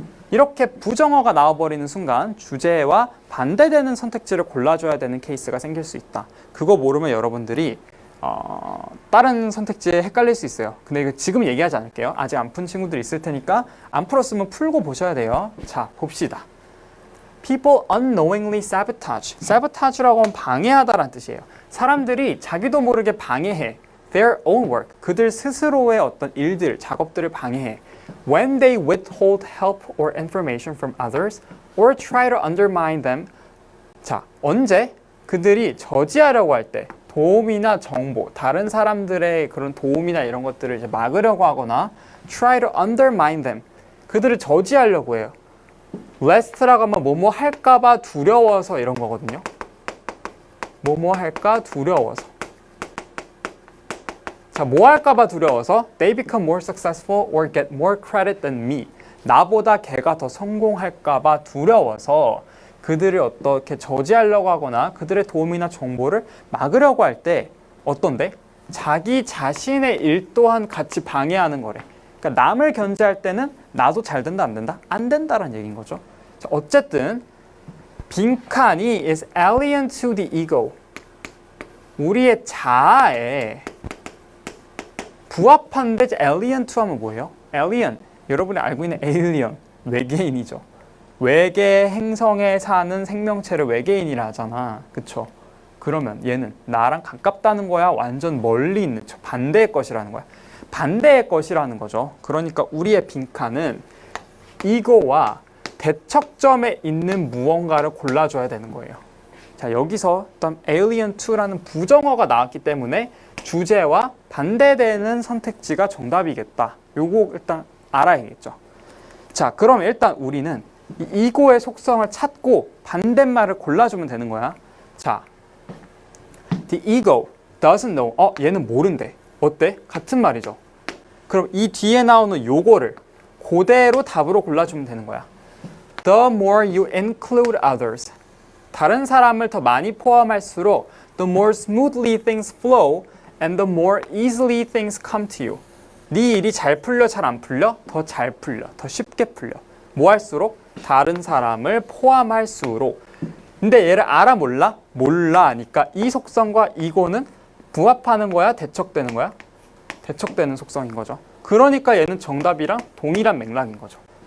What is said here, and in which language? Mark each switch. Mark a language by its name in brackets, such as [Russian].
[Korean] 이렇게 부정어가 나와버리는 순간 주제와 반대되는 선택지를 골라줘야 되는 케이스가 생길 수 있다. 그거 모르면 여러분들이 다른 선택지에 헷갈릴 수 있어요. 근데 이거 지금 얘기하지 않을게요. 아직 안 푼 친구들 있을 테니까 안 풀었으면 풀고 보셔야 돼요. 자, 봅시다. [English] People unknowingly sabotage. [Korean] sabotage라고 하면 방해하다라는 뜻이에요. 사람들이 자기도 모르게 방해해. [English] Their own work. [Korean] 그들 스스로의 어떤 일들, 작업들을 방해해. [English] When they withhold help or information from others or try to undermine them. [Korean] 자, 언제? 그들이 저지하려고 할 때 도움이나 정보, 다른 사람들의 그런 도움이나 이런 것들을 이제 막으려고 하거나 [English] try to undermine them. [Korean] 그들을 저지하려고 해요. lest라고 하면 뭐뭐 할까봐 두려워서 이런 거거든요. 뭐뭐 할까 두려워서. [English] 자, [Korean] 뭐 할까봐 두려워서 [English] they become more successful or get more credit than me. [Korean] 나보다 걔가 더 성공할까봐 두려워서 그들을 어떻게 저지하려고 하거나 그들의 도움이나 정보를 막으려고 할 때 어떤데? 자기 자신의 일 또한 같이 방해하는 거래. 그러니까 남을 견제할 때는 나도 잘 된다 안 된다? 안 된다라는 얘기인 거죠. [English] 자, [Korean] 어쨌든 빈칸이 [English] is alien to the ego. [Korean] 우리의 자아에 부합한데 alien to 하면 뭐예요? [English] alien. [Korean] 여러분이 알고 있는 alien. 외계인이죠. 외계 행성에 사는 생명체를 외계인이라 하잖아. 그쵸? 그러면 얘는 나랑 가깝다는 거야? 완전 멀리 있는 반대의 것이라는 거야. 반대의 것이라는 거죠. 그러니까 우리의 빈칸은 이거와 대척점에 있는 무언가를 골라줘야 되는 거예요. 자, 여기서 일단 alien to라는 부정어가 나왔기 때문에 주제와 반대되는 선택지가 정답이겠다. 요거 일단 알아야겠죠. 자, 그럼 일단 우리는 이 이고의 속성을 찾고 반대말을 골라주면 되는 거야. 자, [English] the ego doesn't know. [Korean] 얘는 모른대. 어때? 같은 말이죠. 그럼 이 뒤에 나오는 요거를 그대로 답으로 골라주면 되는 거야. [English] The more you include others. [Korean] 다른 사람을 더 많이 포함할수록 [English] the more smoothly things flow and the more easily things come to you. [Korean] 네 일이 잘 풀려, 잘 안 풀려? 더 잘 풀려, 더 쉽게 풀려. 뭐 할수록? 다른 사람을 포함할수록. 근데 얘를 알아 몰라? 몰라 하니까 이 속성과 이거는 부합하는 거야? 대척되는 거야? 대척되는 속성인 거죠. 그러니까 얘는 정답이랑 동일한 맥락인 거죠.